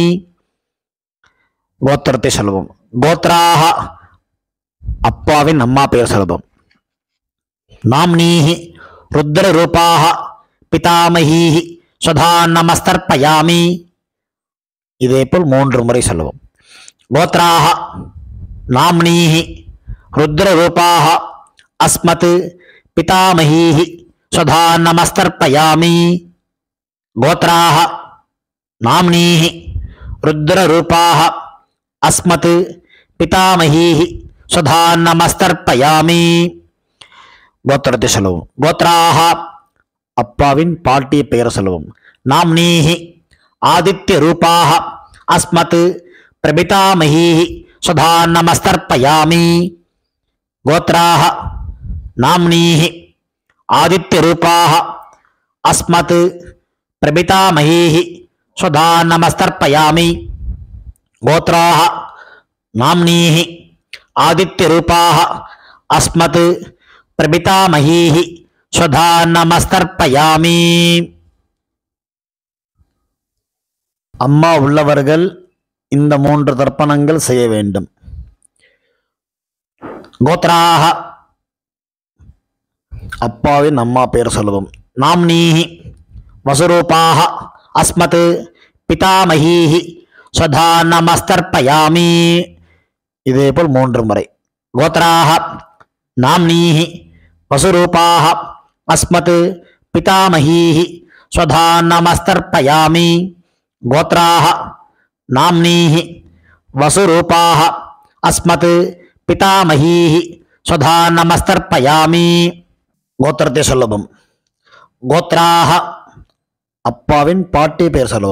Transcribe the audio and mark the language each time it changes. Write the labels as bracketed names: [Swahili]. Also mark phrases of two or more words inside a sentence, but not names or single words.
[Tamil] கோத்திரத்தை சொல்லுவோம். கோத்ராஹ அப்பாவின் பெயர் சொல்லுவோம். [Sanskrit] नाम्नीः रुद्र रूपाः पितामहीः स्वधानमस्तर्पयामि. [Tamil] இதேபோல் 3 முறை சொல்லுவோம். [Sanskrit] गोत्राः नाम्नीः रुद्ररूपाः अस्मत् पितामहीः स्वधा नमस्तर्पयामि गोत्राः नाम्नीः रुद्ररूपाः अस्मत् पितामहीः स्वधा नमस्तर्पयामि गोत्रते செல்வம் गोत्राः [Tamil] அப்பாவின் பாட்டி பெயர் செல்வம் [Sanskrit] नाम्नीः आदित्य रूपाः अस्मत् प्रपितामहीः स्वधा नमस्तर्पयामि गोत्राः नाम्नीः आदित्य रूपाः अस्मत् प्रपितामहीः स्वधा नमस्तर्पयामि गोत्राः नाम्नीः आदित्य रूपाः अस्मत् प्रपितामहीः स्वधा नमस्तर्पयामि [Tamil] அம்மா உள்ளவர்கள் இந்த 3 தர்ப்பணங்கள் செய்ய வேண்டும். கோத்ராஹ அப்பாவின் அம்மா பெயர் சொல்லுவோம். [Sanskrit] नाम्नीः वसुरूपाः अस्मत् पितामहीः स्वधा नमस्तर्पयामि. [Tamil] இதேபோல் 3 முறை. [Sanskrit] गोत्राः नाम्नीः वसुरूपाः अस्मत् पितामहीः स्वधा नमस्तर्पयामि. गोत्राः नाम्नीः वसुरूपाः अस्मत् पितामहीः स्वधा नमस्तर्पयामि. गोत्रते सुलभम. [Tamil] गोत्राः அப்பாவின் பாட்டி பெயர் சுலபம்.